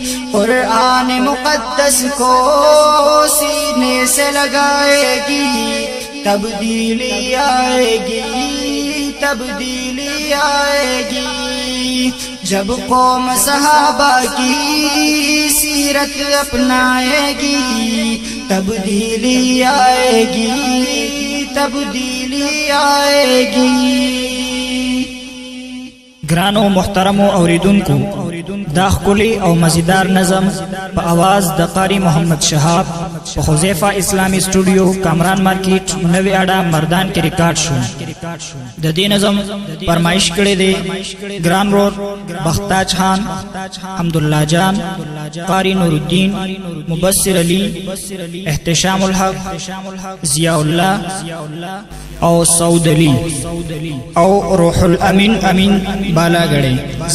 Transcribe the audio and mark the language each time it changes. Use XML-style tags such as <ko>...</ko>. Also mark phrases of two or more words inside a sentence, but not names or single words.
<ur>قرآن مقدس کو سینے سے لگائے گی، تبدیلی آئے گی، تبدیلی آئے گی۔ جب قوم صحابہ کی سیرت اپنائے گی، تبدیلی آئے گی، تبدیلی آئے گی۔</ur> <ps>گرانو محترمو اوریدونکو، دا ښکلی او مزیدار نظم په आवाज د قاری محمد شهاب په حذیفه اسلامی سټوډیو کامران مارکیټ نوی اډا مردان کې ریکارډ شو۔ د دې نظم فرمایش کړی دی ګران رور بختاج خان، حمدالله جان، قاری نور الدین، مبصر علی، احتشام الحق، ضیاء الله او سعود علی او روح الامین امین بالاگڑی۔</ps>